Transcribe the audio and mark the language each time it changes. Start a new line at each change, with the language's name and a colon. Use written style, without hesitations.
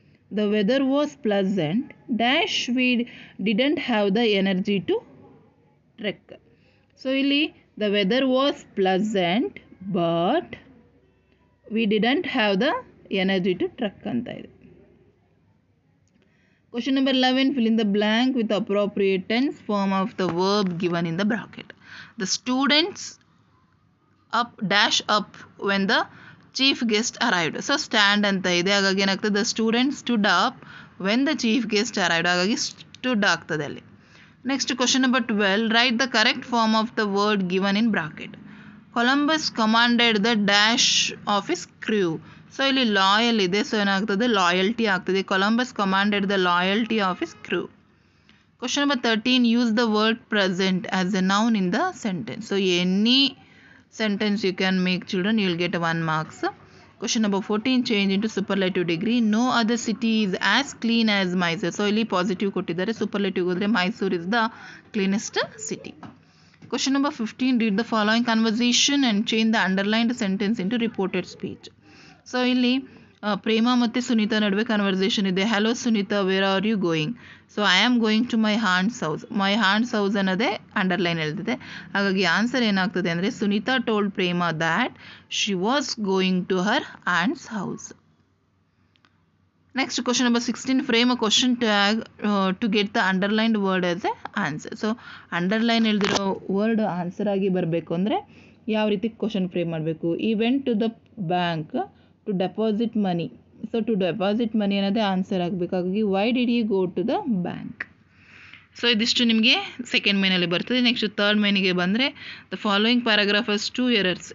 English: The weather was pleasant dash we didn't have the energy to trek.
Kannada: So ಇಲ್ಲಿ
English: the weather was pleasant but we didn't have the energy to trek
Kannada: ಅಂತ ಇದೆ.
English: Question number 11, fill in the blank with the appropriate tense form of the verb given in the bracket. The students up dash up when the chief guest arrived. So stand
Kannada: ಅಂತ ಇದೆ, ಹಾಗಾಗಿ ಏನಾಗ್ತದೆ,
English: the students stood up when the chief guest arrived.
Kannada: ಹಾಗಾಗಿ stood ಆಗ್ತದೆ ಅಲ್ಲಿ.
English: Next question number 12, write the correct form of the word given in bracket. Columbus commanded the dash of his crew.
Kannada: So ಇಲ್ಲಿ loyal ಇದೆ, so ಏನಾಗ್ತದೆ, loyalty ಆಗ್ತದೆ.
English: Columbus commanded the loyalty of his crew. Question number 13, use the word present as a noun in the sentence. So any sentence you can make children, you will get 1 marks. Question number 14, change into superlative degree. No other city is as clean as Mysuru.
Kannada: So ಇಲ್ಲಿ positive ಕೊಟ್ಟಿದ್ದಾರೆ, superlative ಹೋದರೆ
English: Mysuru is the cleanest city. Question number 15, read the following conversation and change the underlined sentence into reported speech.
Kannada: So ಇಲ್ಲಿ ಪ್ರೇಮ ಮತ್ತು ಸುನೀತಾ ನಡುವೆ conversation ಇದೆ.
English: Hello Sunita, where are you going? So I am going to my aunt's house. My aunt's house
Kannada: ಅನ್ನೋದೇ underline ಹೇಳ್ತಿದೆ. ಹಾಗಾಗಿ answer ಏನಾಗ್ತದೆ ಅಂದರೆ
English: Sunita told Prema that she was going to her aunt's house. Next, question number 16, frame a question tag to get the underlined word as a answer.
Kannada: So underline ಹೇಳ್ದಿರೋ word answer ಆಗಿ ಬರಬೇಕು ಅಂದರೆ ಯಾವ ರೀತಿ question frame ಮಾಡಬೇಕು?
English: ಈ went to the bank to deposit money. So to deposit money
Kannada: ಅನ್ನೋದೇ answer ಆಗಬೇಕು. ಹಾಗಾಗಿ
English: Why did you go to the bank?
Kannada: So ಇದಿಷ್ಟು ನಿಮಗೆ ಸೆಕೆಂಡ್ ಮೇನಲ್ಲಿ ಬರ್ತದೆ. ನೆಕ್ಸ್ಟ್ ಥರ್ಡ್ ಮೇನಿಗೆ ಬಂದರೆ
English: The following paragraph has 2 errors.